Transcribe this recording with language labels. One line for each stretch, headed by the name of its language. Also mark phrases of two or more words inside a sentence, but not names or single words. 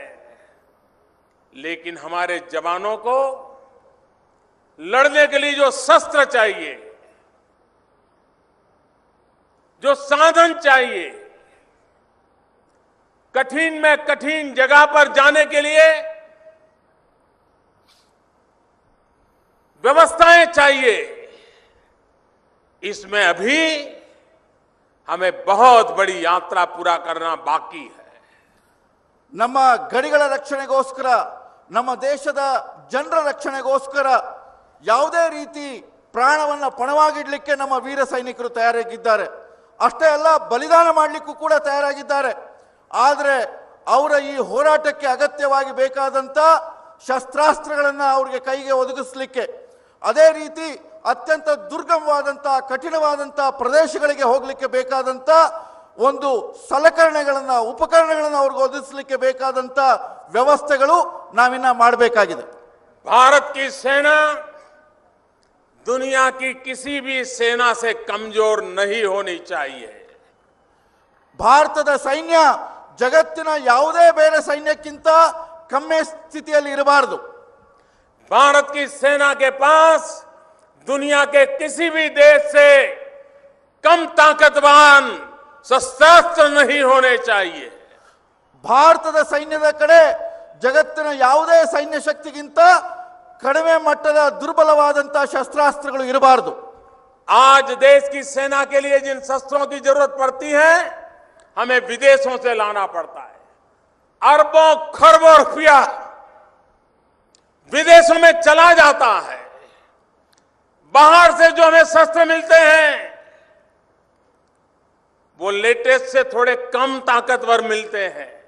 Hindi: लेकिन हमारे जवानों को लड़ने के लिए जो शस्त्र चाहिए, जो साधन चाहिए, कठिन में कठिन जगह पर जाने के लिए व्यवस्थाएं चाहिए, इसमें अभी हमें बहुत बड़ी यात्रा पूरा करना बाकी है।
Kannada: ನಮ್ಮ ಗಡಿಗಳ ರಕ್ಷಣೆಗೋಸ್ಕರ, ನಮ್ಮ ದೇಶದ ಜನರ ರಕ್ಷಣೆಗೋಸ್ಕರ ಯಾವುದೇ ರೀತಿ ಪ್ರಾಣವನ್ನ ಪಣವಾಗಿಡ್ಲಿಕ್ಕೆ ನಮ್ಮ ವೀರ ಸೈನಿಕರು ತಯಾರಾಗಿದ್ದಾರೆ. ಅಷ್ಟೇ ಅಲ್ಲ, ಬಲಿದಾನ ಮಾಡಲಿಕ್ಕೂ ಕೂಡ ತಯಾರಾಗಿದ್ದಾರೆ. ಆದರೆ ಅವರ ಈ ಹೋರಾಟಕ್ಕೆ ಅಗತ್ಯವಾಗಿ ಬೇಕಾದಂತ ಶಸ್ತ್ರಾಸ್ತ್ರಗಳನ್ನು ಅವರಿಗೆ ಕೈಗೆ ಒದಗಿಸಲಿಕ್ಕೆ, ಅದೇ ರೀತಿ ಅತ್ಯಂತ ದುರ್ಗಮವಾದಂತ ಕಠಿಣವಾದಂತ ಪ್ರದೇಶಗಳಿಗೆ ಹೋಗಲಿಕ್ಕೆ ಬೇಕಾದಂತ ಒಂದು ಸಲಕರಣೆಗಳನ್ನು, ಉಪಕರಣಗಳನ್ನು ಅವ್ರಿಗೆ ಒದಗಿಸಲಿಕ್ಕೆ ಬೇಕಾದಂತ ವ್ಯವಸ್ಥೆಗಳು ನಾವಿನ್ನ ಮಾಡಬೇಕಾಗಿದೆ.
Hindi: भारत की सेना दुनिया की किसी भी सेना से कमजोर नहीं होनी चाहिए।
Kannada: ಭಾರತದ ಸೈನ್ಯ ಜಗತ್ತಿನ ಯಾವುದೇ ಬೇರೆ ಸೈನ್ಯಕ್ಕಿಂತ ಕಮ್ಮಿ ಸ್ಥಿತಿಯಲ್ಲಿ ಇರಬಾರದು.
Hindi: भारत की सेना के पास दुनिया के किसी भी देश से कम ताकतवान शस्त्रास्त्र नहीं होने चाहिए।
Kannada: ಭಾರತದ ಸೈನ್ಯದ ಕಡೆ ಜಗತ್ತಿನ ಯಾವುದೇ ಸೈನ್ಯ ಶಕ್ತಿಗಿಂತ ಕಡಿಮೆ ಮಟ್ಟದ ದುರ್ಬಲವಾದಂತಹ ಶಸ್ತ್ರಾಸ್ತ್ರಗಳು ಇರಬಾರದು.
Hindi: आज देश की सेना के लिए जिन शस्त्रों की जरूरत पड़ती है, हमें विदेशों से लाना पड़ता है। अरबों खरबों रुपया विदेशों में चला जाता है। बाहर से जो हमें शस्त्र मिलते हैं वो लेटेस्ट से थोड़े कम ताकतवर मिलते हैं।